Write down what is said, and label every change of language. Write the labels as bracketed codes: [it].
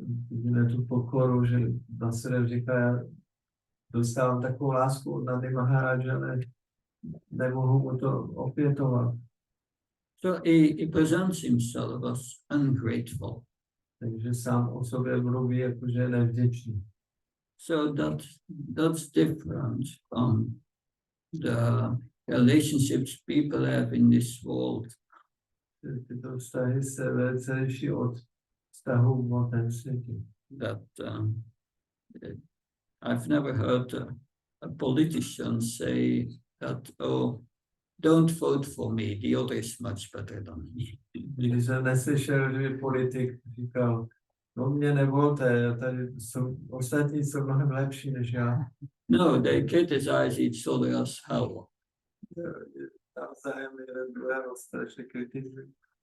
[cs] Vidíme tu pokoru, že Vasudev říká, já dostávám takovou lásku od Nandy Maharaj, ale nemohu mu to opětovat. [en] So he presents himself as ungrateful. [cs] Takže sám o sobě mluví, jakože nevděčný. [en] So that's different from the relationships people have in this world. [cs] Tyto vztahy se velice liší od vztahů v hmotném světě. [en] That I've never heard a politician say that, oh, don't vote for me, the other is much better than me. [cs] Když jsem neslyšel, že politik říkal, no mě nevolte, tady jsou, ostatní jsou mnohem lepší než já. [en] No, they criticize each other as hell. [cs] Navzájem jeden druhého strašně kritizují.